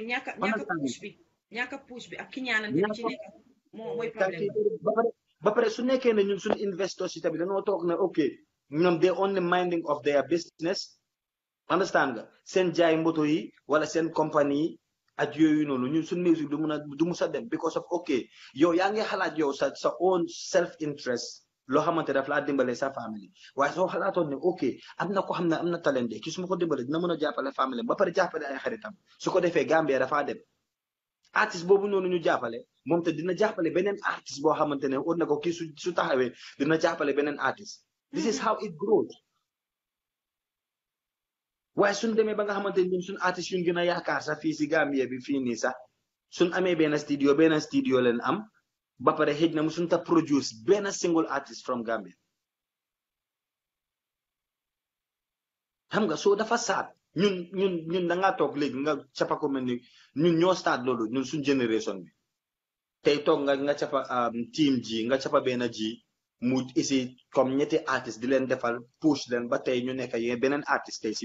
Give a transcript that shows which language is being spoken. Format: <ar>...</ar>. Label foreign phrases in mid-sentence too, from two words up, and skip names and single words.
<wo>ñàkk push bi ak ki ñaanal bi ci nekk mooy problème ba pare su nekkee ne ñun suñu investors yi tamit dañoo toog ne ok ñoom</wo> <en>they only minding of their business understand</en> <wo>nga seen jaay moto yi wala seen compagnie yi ak yooyu noonu ñun suñu music du mun a dem</wo> <en>because of ok</en> <wo>yow yaa ngi xalaat yow sa</wo> <en>own self interest</en> <wo>loo xamante daf laa dimbale sa famille waaye soo xalaatoon ne ok am na ko xam ne am na talent de ki su ma ko dimbale dina mën a jàppale famille ba pare jàppale ay xaritam su ko defee Gambia dafaa dem artiste boobu noonu ñu jàppale moom te dina jàppale beneen artiste boo xamante ne ut na ko kii su taxawee dina jàppale beneen artiste</wo> <en>this is how it grows</en> <wo>waaye suñ demee ba nga xamante ne ñun suñ artiste yuñ gën a yaakaar sax fii si Gambia bi fii nii sax suñ amee benn studio leen am ba pare xëj na mu suñ ta produce benn</wo> <en>single artist from Gambia</en> <wo>xam nga soo dafa saat ñun da ngaa toog léegi nga cappa ko mel ni ñun ñoo start loolu ñun suñ génération bi tey toog nga cappa team ji nga cappa benn ji mu isi comme ñetti artiste di leen defal push leen ba tey ñu nekk yéen beneen artiste tey si</wo>